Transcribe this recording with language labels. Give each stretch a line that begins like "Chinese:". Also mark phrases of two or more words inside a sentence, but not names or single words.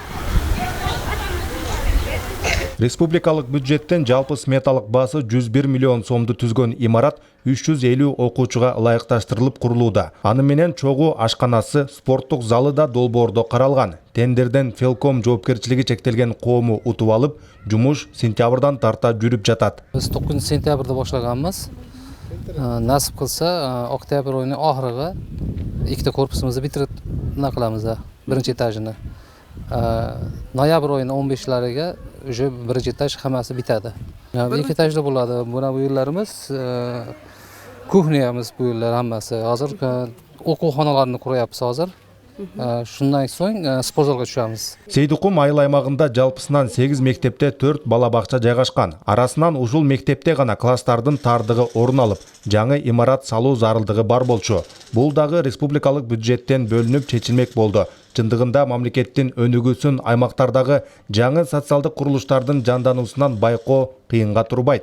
Kyrgyz: Республикалык бюджеттен жалпы сметалык баасы 101 миллион сомду түзгөн имарат 350 окуучуга ылайыкташтырылып курулууда. Аны менен чогуу ашканасы, спорттук залы да долбоордо каралган. Тендерден Фелком жоопкерчилиги чектелген коому утуп алып, жумуш сентябрдан тарта жүрүп жатат.
Uzbek: Biz 9 sentyabrda boshlaganmiz. Nasib qilsa, oktyabr oyining oxiriga ikkita korpusimizni bitirib qilamiz, birinchi etajini. Noyabr oyining 15lariga уже birinchi etaj hammasi bitadi. Ikki etajda bo'ladi. Buna bu yerlarimiz kuxniyamiz bu yerlar hammasi. Hozir o'quv-xonalarni quryapmiz hozir. Shundan so'ng sportzalga tushamiz.
Kyrgyz: Сейдукум айыл аймагында жалпысынан 8 мектепте 4 бала бакча жайгашкан. Арасынан ушул мектепте гана класстардын тардыгы орун алып, жаңы имарат салуу зарылдыгы бар болчу. Бул дагы республикалык бюджеттен бөлүнүп чечилмек болду. Чындыгында мамлекеттин өнүгүүсүн аймактардагы жаңы социалдык курулуштардын жандануусунан байкоо кыйынга турбайт.